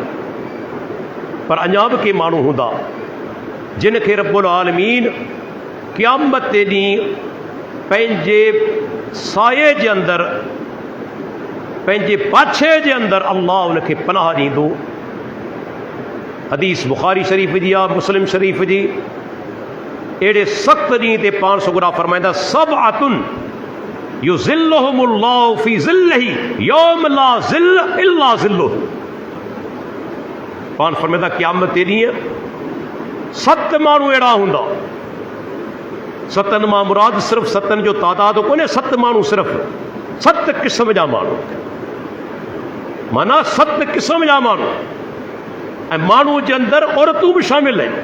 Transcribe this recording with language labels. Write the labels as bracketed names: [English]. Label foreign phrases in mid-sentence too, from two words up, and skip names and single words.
[Sindhi] पर अञा बि के माण्हू हूंदा जिन खे [Arabic] رب العالمين [Sindhi] क़यामत ते ॾींहुं पंहिंजे साये जे अंदरि, पंहिंजे पाछे जे अंदरि अल्लाह उनखे पनाह ॾींदो। हदीस बुखारी शरीफ़ जी आहे, मुस्लिम शरीफ़ जी। अहिड़े सख़्त ॾींहं ते पाण सुगरा फरमाईंदा [Arabic] سبعة يظلهم الله في ظله يوم لا ظل إلا ظله. [Sindhi] पाण फरमाईंदा क़यामत ते ॾींहुं 7 माण्हू अहिड़ा हूंदा। 7 मां मुराद सिर्फ़ु 7 जो तादाद कोन्हे, 7 माण्हू सिर्फ़ु 7 क़िस्म जा माण्हू। माना 7 क़िस्म जा माण्हू, ऐं माण्हू जे अंदरि औरतूं बि शामिल आहिनि।